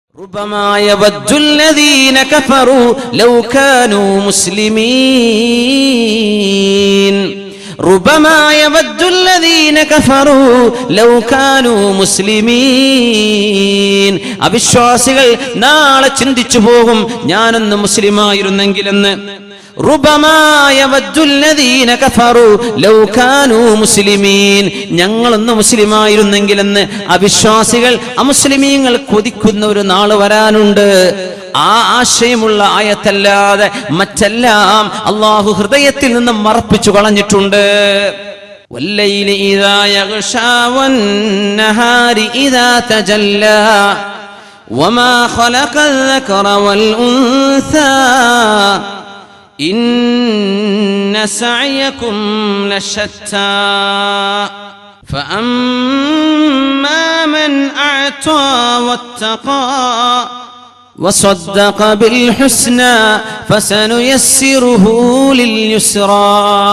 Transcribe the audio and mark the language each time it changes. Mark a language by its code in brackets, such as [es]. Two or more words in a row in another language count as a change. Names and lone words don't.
[ar] ربما يود الذين كفروا لو كانوا مسلمين ربما يود الذين كفروا لو كانوا مسلمين [ml] അവിശ്വാസികൾ നാളെ ചിന്തിച്ചു പോകും ഞാനൊന്ന് മുസ്ലിമായിരുന്നെങ്കിലെന്ന്. [ar] ربما يود الذين كفروا لو كانوا مسلمين [ml] ഞങ്ങളൊന്ന് മുസ്ലിമായിരുന്നെങ്കിലെന്ന് അവിശ്വാസികൾ അമുസ്ലിമീങ്ങൾ കൊതിക്കുന്ന ഒരു നാള് വരാനുണ്ട്. ആ ആശയമുള്ള ആയത്തല്ലാതെ മറ്റെല്ലാം അല്ലാഹു ഹൃദയത്തിൽ നിന്ന് മറപ്പിച്ചു കളഞ്ഞിട്ടുണ്ട്. [ar] والليل إذا يغشى والنهار إذا تجلى وما خلق الذكر والأنثى إن سعيكم لشتى فأما من أعطى واتقى وصدق بالحسنى فسنيسره لليسرى